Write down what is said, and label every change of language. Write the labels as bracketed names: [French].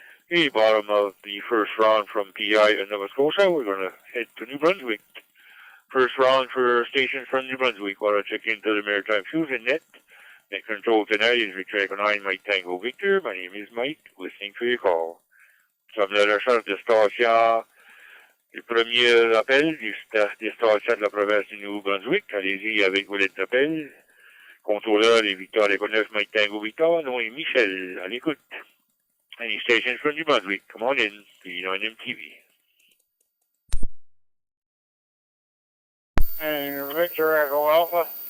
[English] Okay, bottom of the first round from PI in Nova Scotia. We're going to head to New Brunswick. First round for stations from New Brunswick. Want to check into the Maritime Fusion Net. Net control tonight is Victor Echo 9 Mike Tango Victor. My name is Mike, listening for your call. [French] Sommes à la recherche de station. Le premier appel des stations de la province du Nouveau-Brunswick. Allez-y avec vos lettres d'appel. Contrôleur est Victor Echo 9 Mike Tango Victor. Nom est Michel. À l'écoute. [English] Any stations from New Brunswick, come on in. V9 MTV. And Victor Echo Alpha.